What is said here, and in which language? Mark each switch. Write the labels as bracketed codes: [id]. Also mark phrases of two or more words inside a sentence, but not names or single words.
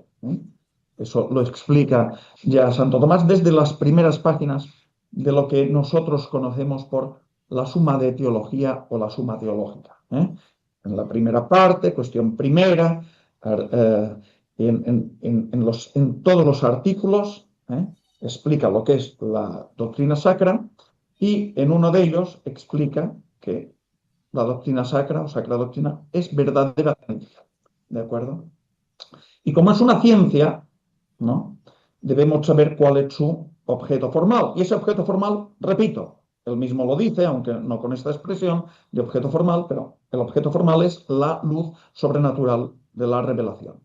[es] Eso lo explica ya Santo Tomás desde las primeras páginas de lo que nosotros conocemos por la suma de teología o la suma teológica. En la primera parte, cuestión primera, en todos los artículos, explica lo que es la doctrina sacra y en uno de ellos explica que la doctrina sacra o sacra doctrina es verdadera ciencia. ¿De acuerdo? Y como es una ciencia, ¿no? Debemos saber cuál es su objeto formal. Y ese objeto formal, repito, él mismo lo dice, aunque no con esta expresión de objeto formal, pero el objeto formal es la luz sobrenatural de la revelación.